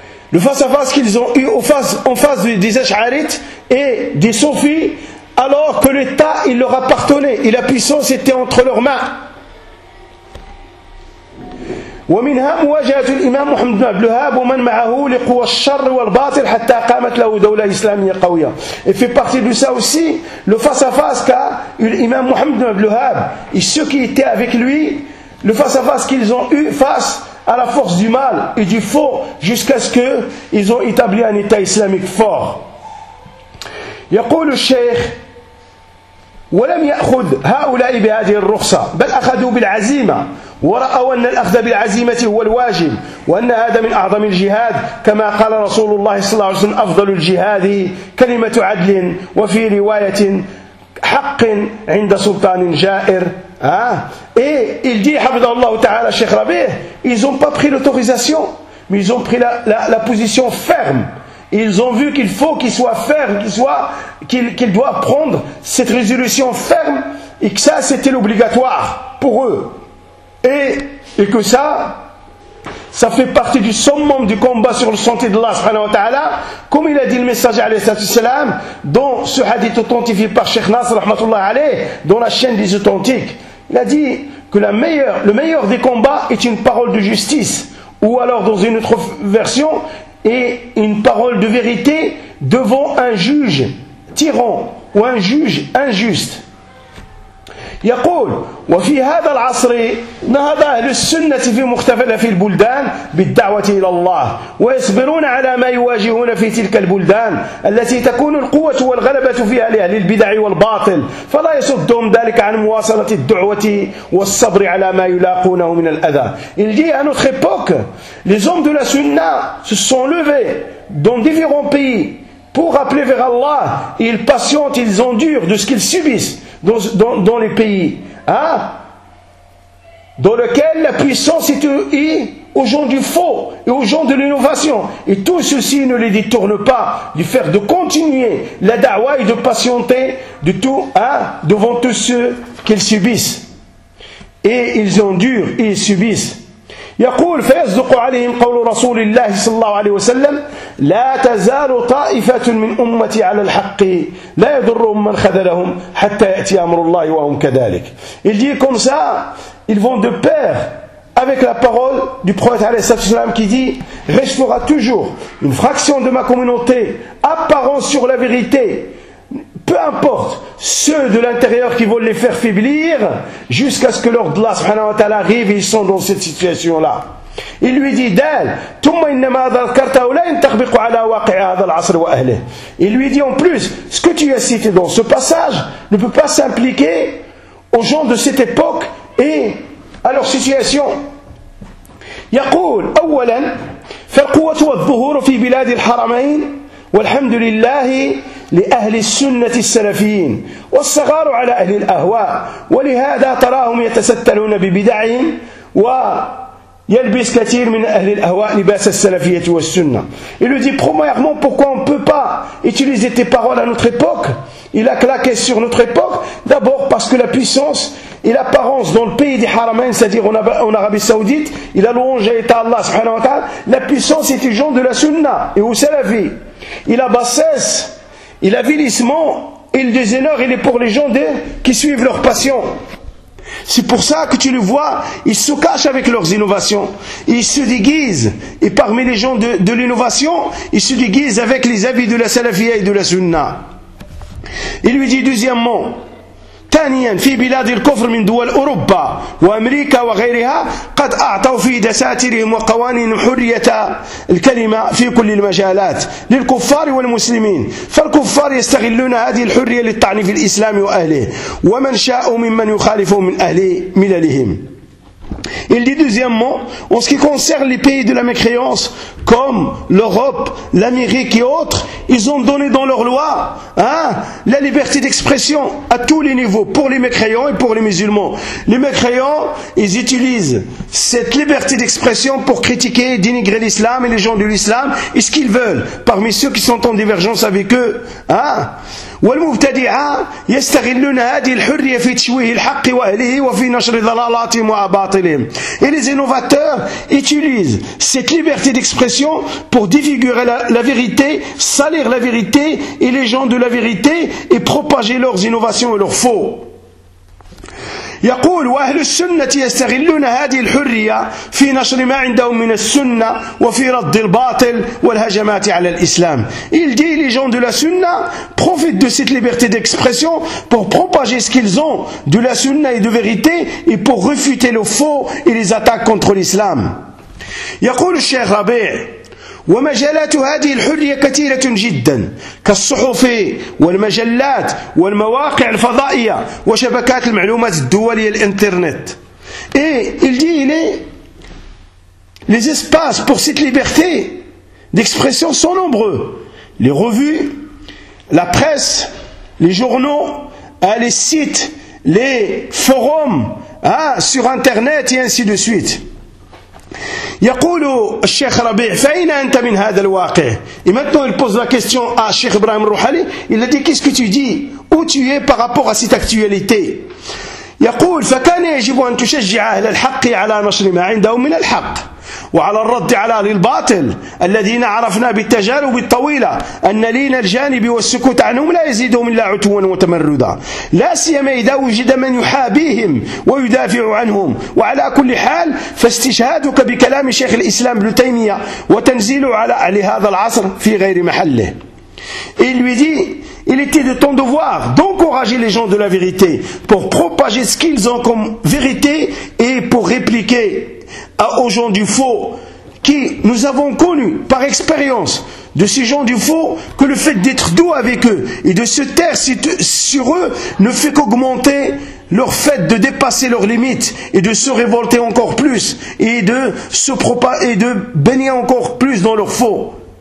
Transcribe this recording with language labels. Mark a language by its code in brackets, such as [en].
[fr] Le face à face qu'ils ont eu en face des Ash'arites et des Sufis, alors que l'État, il leur appartenait et la puissance était entre leurs mains. [ar] ومنها مواجهة الإمام محمد بن عبد الوهاب ومن معه لقوى الشر والباطل حتى قامت له دولة إسلامية قوية. [fr] Et fait partie de ça aussi le face à face qu'a eu l'imam Mohammed bin Abdul Wahhab et ceux qui étaient avec lui, le face à face qu'ils ont eu face à la force du mal et du faux, jusqu'à ce qu'ils ont établi un État islamique fort. [ar] يقول الشيخ ولم يأخذ هؤلاء بهذه الرخصة بل أخذوا بالعزيمة ورأوا أن الأخذ بالعزيمة هو الواجب وأن هذا من أعظم الجهاد كما قال رسول الله صلى الله عليه وسلم أفضل الجهاد كلمة عدل وفي رواية حق عند سلطان جائر. [fr] Et il dit [ar] حفظه الله تعالى الشيخ ربيع, [fr] ils ont pas pris l'autorisation mais ils ont pris la position ferme. Ils ont vu qu'il faut qu'il soit ferme, qu'il doit prendre cette résolution ferme, et que ça c'était l'obligatoire pour eux. Et que ça fait partie du summum du combat sur le sentier d'Allah [ar] subhanahu wa ta'ala, [fr] comme il a dit le messager [ar] alayhi wa sallam, [fr] dans ce hadith authentifié par Cheikh Nasr [ar] rahmatullah alayhi, [fr] dans la chaîne des authentiques. Il a dit que le meilleur des combats est une parole de justice, ou alors dans une autre version, et une parole de vérité devant un juge tyran ou un juge injuste. [ar] يقول وفي هذا العصر نهض أهل السنة في مختلف البلدان بالدعوة إلى الله ويصبرون على ما يواجهون في تلك البلدان التي تكون القوة والغلبة فيها لأهل البدع والباطل فلا يصدهم ذلك عن مواصلة الدعوة والصبر على ما يلاقونه من الأذى. [fr] Il dit à notre époque, les hommes de la Sunna se sont levés dans différents pays pour appeler vers Allah et ils patientent, ils endurent de ce qu'ils subissent dans les pays dans lesquels la puissance est aux gens du faux et aux gens de l'innovation, et tout ceci ne les détourne pas du fait de continuer la da'wa et de patienter de tout, devant tous ceux qu'ils subissent et ils endurent et ils subissent. [ar] يقول فيصدق عليهم قول رسول الله صلى الله عليه وسلم لا تزال طائفة من أمتي على الحق لا يضرهم من خذلهم حتى يأتي أمر الله وهم كذلك. [fr] Il dit comme ça, ils vont de pair avec la parole du prophète [ar] عليه الصلاة والسلام [fr] qui dit, restera toujours une fraction de ma communauté apparent sur la vérité, peu importe ceux de l'intérieur qui veulent les faire faiblir, jusqu'à ce que leur Allah [ar] subhanahu wa ta'ala [fr] arrive et ils sont dans cette situation-là. Il lui dit d'elle, [ar] ثم إنما ذكرت ولا ينطبق على واقع هذا العصر وأهله. [fr] Il lui dit en plus, ce que tu as cité dans ce passage ne peut pas s'impliquer aux gens de cette époque et à leur situation. [ar] يقول أولا فالقوة والظهور في بلاد الحرمين والحمد لله لأهل السنة السلفيين والصغار على أهل الأهواء ولهذا تراهم يتسترون ببدعهم ويلبس كثير من أهل الأهواء لباس السلفية والسنة. [fr] Il lui dit premièrement, pourquoi on ne peut pas utiliser tes paroles à notre époque? Il a claqué sur notre époque. D'abord parce que la puissance et l'apparence dans le pays des Haramain, c'est-à-dire en Arabie Saoudite, il a louangé à Allah [ar] subhanahu wa ta'ala, [fr] la puissance était genre de la Sunna et au Salafi. Il a bassesse, il a vilissement, et le déshonneur, il est pour les gens qui suivent leur passion. C'est pour ça que tu le vois, ils se cachent avec leurs innovations. Ils se déguisent, et parmi les gens de l'innovation, ils se déguisent avec les habits de la salafia et de la sunna. Il lui dit deuxièmement, [ar] ثانيا في بلاد الكفر من دول أوروبا وأمريكا وغيرها قد أعطوا في دساتيرهم وقوانين حرية الكلمة في كل المجالات للكفار والمسلمين، فالكفار يستغلون هذه الحرية للطعن في الإسلام وأهله ومن شاء ممن يخالفه من أهل مللهم. [fr] Il dit deuxièmement, en ce qui concerne les pays de la mécréance, comme l'Europe, l'Amérique et autres, ils ont donné dans leur loi la liberté d'expression à tous les niveaux, pour les mécréants et pour les musulmans. Les mécréants, ils utilisent cette liberté d'expression pour critiquer, dénigrer l'islam et les gens de l'islam, et ce qu'ils veulent, parmi ceux qui sont en divergence avec eux. [ar] وَالْمُبْتَدِعَا يَسْتَغِلُّنَ هَذِي الْحُرِّيَ فِي تشويه الْحَقِّ وَأَهْلِهِ وَفِي نَشْرِ ظَلَالَاتِهِمْ وَأَبَاطِلِهِمْ. [fr] Et les innovateurs utilisent cette liberté d'expression pour défigurer la vérité, salir la vérité et les gens de la vérité et propager leurs innovations et leurs faux. [ar] يقول وأهل السنة يستغلون هذه الحرية في نشر ما عندهم من السنة وفي رد الباطل والهجمات على الإسلام. [fr] Il dit les gens de la Sunna profitent de cette liberté d'expression pour propager ce qu'ils ont de la Sunna et de vérité et pour refuter le faux et les attaques contre l'islam. [ar] يقول الشيخ ربيع ومجالات هذه الحرية كثيرة جدا كالصحف والمجلات والمواقع الفضائية وشبكات المعلومات الدولية الانترنت. [fr] Il dit les espaces pour cette liberté d'expression sont nombreux. Les revues, la presse, les journaux, les sites, les forums sur internet et ainsi de suite. [ar] يقول الشيخ ربيع فأين أنت من هذا الواقع؟ [fr] Et maintenant il pose la question à Cheikh Ibrahim Rouhali. Il a dit qu'est-ce que tu dis? Où tu es par rapport à cette actualité? [ar] يقول فكان يجب أن تشجع أهل الحق على نشر ما عندهم من الحق وعلى الرد على أهل الباطل الذين عرفنا بالتجارب الطويلة أن لين الجانب والسكوت عنهم لا يزيدهم إلا عتوا وتمردا لا سيما إذا وجد من يحابيهم ويدافع عنهم. وعلى كل حال فاستشهادك بكلام شيخ الإسلام ابن تيمية وتنزيله على أهل هذا العصر في غير محله. [fr] Et il lui dit, il était de ton devoir d'encourager les gens de la vérité pour propager ce qu'ils ont comme vérité et pour répliquer aux gens du faux qui nous avons connu par expérience de ces gens du faux que le fait d'être doux avec eux et de se taire sur eux ne fait qu'augmenter leur fait de dépasser leurs limites et de se révolter encore plus et de se propager et de baigner encore plus dans leur faux.